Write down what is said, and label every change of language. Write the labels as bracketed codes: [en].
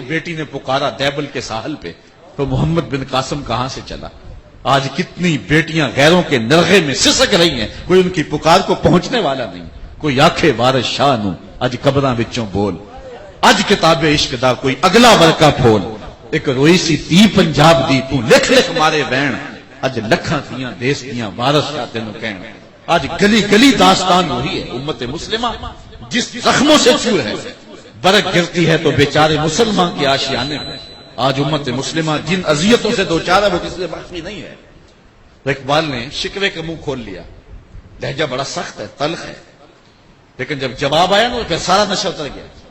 [ur] بیٹی نے پکارا دیبل کے ساحل پہ تو محمد بن قاسم کہاں سے چلا. آج کتنی بیٹیاں غیروں کے نرغے میں سسک رہی ہیں, کوئی ان کی پکار کو پہنچنے والا نہیں. [pa] کوئی آکھے وارث شاہ نو اج قبراں وچوں بول, اج کتاب عشق دا کوئی اگلا ورقہ کھول. ایک روئی سی تی پنجاب دی تو لکھ لکھ مارے وین, اج لکھاں تھیاں دیس دیاں وارث شاہ تینوں کہن. [ur] آج گلی گلی داستان وہی ہے. امت مسلمہ جس زخموں سے چور ہے, برق گرتی ہے تو بیچارے مسلمان کے آشیانے میں. آج امت مسلمہ جن اذیتوں سے دوچار ہے وہ کسی سے باقی نہیں ہے. اقبال نے شکوے کا منہ کھول لیا. لہجہ بڑا سخت ہے, تلخ ہے, لیکن جب جواب آیا نا پھر سارا نشہ اتر گیا.